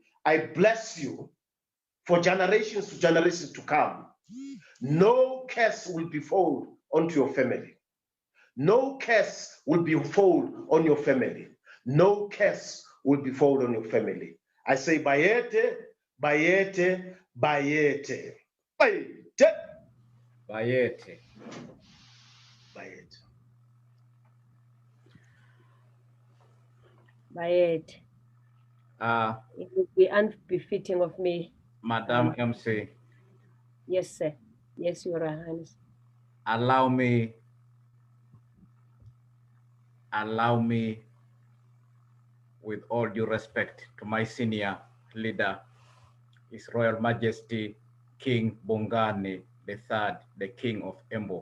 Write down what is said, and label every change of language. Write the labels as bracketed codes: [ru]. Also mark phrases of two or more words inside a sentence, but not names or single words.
[en] I bless you for generations to generations to come. No curse will befall onto your family. No curse will befall on your family. No curse will befall on your family. I say [zu] bayete, bayete, bayete. Bayete. Bayete. Bayete. Bayet. [en] It would be unbefitting of me. Madam MC. Yes, sir. Yes, Your Highness. Allow me, with all due respect to my senior leader, His Royal Majesty King Bongani III, the King of Embo.